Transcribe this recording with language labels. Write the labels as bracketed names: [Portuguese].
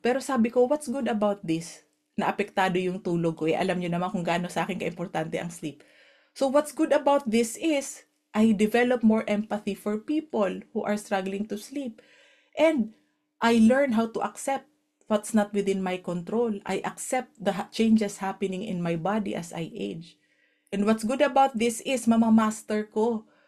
[Filipino] Pero sabi ko, [English] what's good about this? [Filipino] Naapektado yung tulog ko. Alam nyo naman kung gaano sa akin ka-importante ang sleep. [English] So, what's good about this is, I develop more empathy for people who are struggling to sleep. And I learn how to accept what's not within my control. I accept the changes happening in my body as I age. And what's good about this is, [Filipino] mamamaster ko